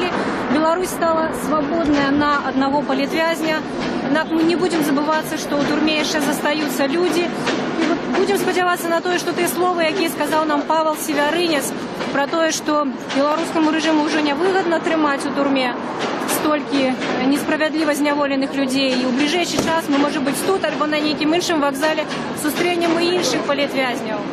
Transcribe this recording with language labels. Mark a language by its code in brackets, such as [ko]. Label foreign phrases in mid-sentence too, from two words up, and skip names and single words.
[be] Беларусь стала свабодная на аднаго палітвязня. Аднак мы не будзем забывацца, што ў турме яшчэ застаюцца людзі. І вот будзем спадзявацца на тое, што тыя словы, якія сказаў нам Павел Севярынец, про тое, што беларускаму рэжыму ўжо нявыгадна трымаць у турме, столькі [uk] несправедливо зняволених людей. І у [ru] ближайший час [uk] ми, може бути, тут або на нейкім іншим вокзалі зустрінемо і інших політв'язнів.